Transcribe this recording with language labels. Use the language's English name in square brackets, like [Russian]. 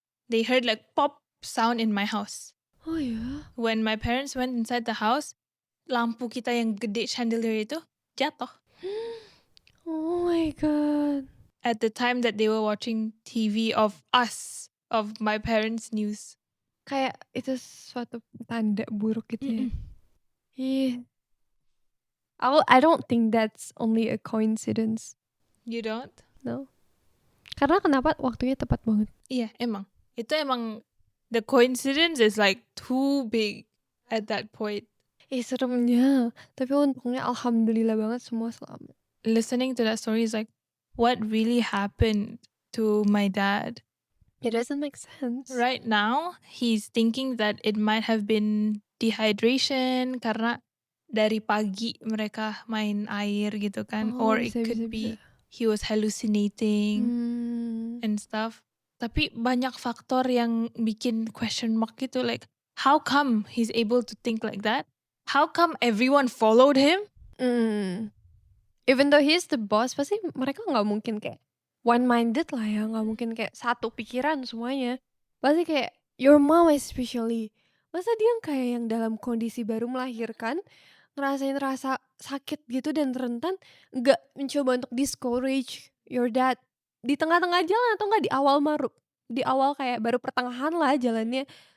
[English] They heard like pop sound in my house. [Indonesian] Oh ya. [English] When my parents went inside the house, [Indonesian] lampu kita yang gede [English] chandelier itu jatuh. Oh my god. At the time that they were watching TV of us, of my parents' news. [Indonesian] Kayak itu suatu tanda buruk gitu ya. Ih. [English] I don't think that's only a coincidence. You don't? [Indonesian] No. Karena kenapa waktunya tepat banget. Iya, emang. Itu emang [English] the coincidence is like too big at that point. [Indonesian] Seremnya. Tapi untungnya alhamdulillah banget semua selamat. [English] Listening to that story is like, what really happened to my dad? It doesn't make sense. Right now, he's thinking that it might have been dehydration [Indonesian] karena dari pagi mereka main air gitu kan. [English] Oh, Or it could be he was hallucinating and stuff. [Indonesian] Tapi banyak faktor yang bikin question mark gitu. [English] Like, how come he's able to think like that? How come everyone followed him? Even though he's the boss, [Indonesian] pasti mereka nggak mungkin kayak one-minded lah ya. Nggak mungkin kayak satu pikiran semuanya. Pasti kayak [English] your mom especially. [Indonesian] Masa dia kayak yang dalam kondisi baru melahirkan, ngerasain rasa sakit gitu dan rentan, nggak mencoba untuk [English] discourage your dad [Indonesian] di tengah-tengah jalan atau nggak di awal di awal kayak baru pertengahan lah jalannya.